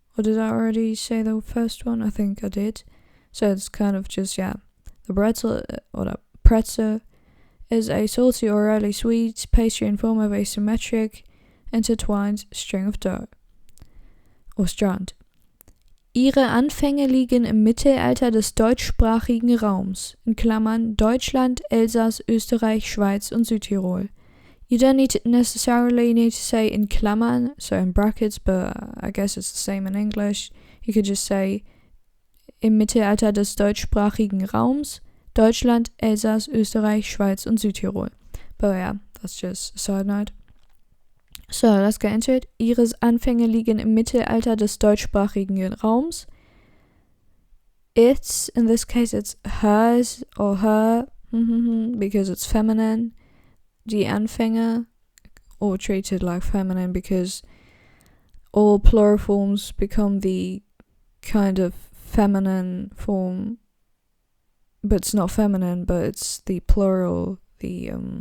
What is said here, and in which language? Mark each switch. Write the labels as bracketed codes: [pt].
[en] Or did I already say the first one? I think I did. So it's kind of just, yeah. The Brezel, or the pretzel, is a salty or rarely sweet pastry in form of a symmetric, intertwined string of dough. Or strand. [de] Ihre Anfänge liegen im Mittelalter des deutschsprachigen Raums, in Klammern Deutschland, Elsass, Österreich, Schweiz und Südtirol. [en] You don't necessarily need to say [de] in Klammern, [en] so in brackets, but I guess it's the same in English. [de] You could just say im Mittelalter des deutschsprachigen Raums, Deutschland, Elsass, Österreich, Schweiz und Südtirol. [en] But yeah, that's just a side note. So, let's get into it. [de] Ihre Anfänge liegen im Mittelalter des deutschsprachigen Raums. [en] It's, in this case, it's hers or her, because it's feminine. Die Anfänge, or treated like feminine because all plural forms become the kind of feminine form, but it's not feminine, but it's the plural, the